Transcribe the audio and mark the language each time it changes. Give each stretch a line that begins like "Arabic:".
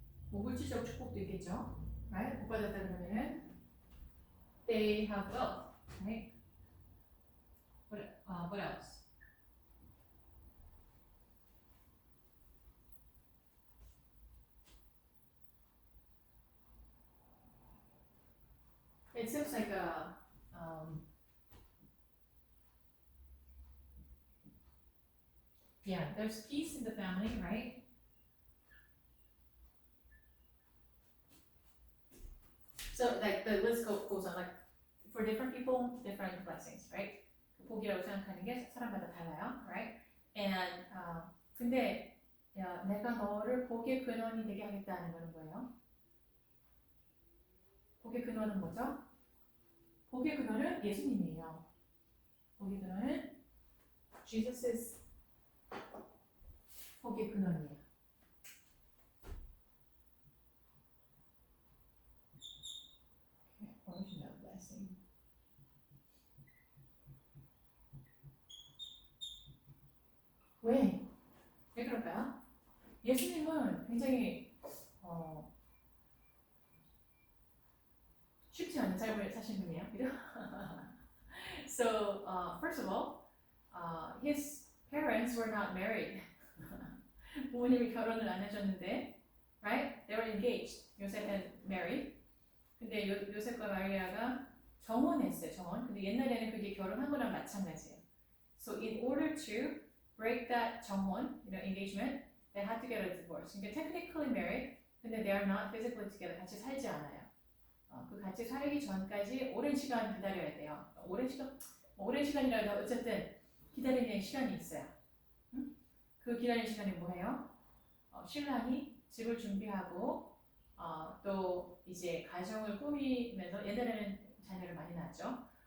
Korean: 뭐 물질적 축복도 있겠죠,
English: right?
Korean: 복 받았다 그러면은
English: they have wealth, right? What else? It seems like there's peace in the family, right? So like the list goes on. Like For different people, different blessings, right?
Korean: 복이라고 생각하는 게 사람마다 달라요,
English: right? And
Korean: 근데 내가 너를 복의 근원이 되게 하겠다는 거는 뭐예요? 복의 근원은 뭐죠? 복의 근원은 예수님이에요. 복의 근원은
English: Jesus is
Korean: 복의 근원이에요.
English: Original blessing.
Korean: 왜? 왜 그럴까요? 예수님은 굉장히 쉽지 않은 삶을 사신 분이에요. 그죠?
English: So, first of all, his parents were not married.
Korean: 부모님이 결혼을 안 해줬는데,
English: right? They were engaged. Joseph and Mary.
Korean: 근데 요셉과 마리아가 정혼했어요. 정혼. 근데 옛날에는 그게 결혼한 거랑 마찬가지예요.
English: So, in order to break that 정혼, engagement, they had to get a divorce.
Korean: 그러니까
English: technically married,
Korean: 근데
English: they are not physically together.
Korean: 같이 살지 않아요. 그 같이 살기 전까지 오랜 시간 기다려야 돼요. 오랜 시간이라도 어쨌든 기다리는 시간이 있어요. 그 기다리는 시간이 뭐예요? 신랑이 집을 준비하고 또 이제 가정을 꾸미면서 옛날에는 자녀를 많이 낳았죠.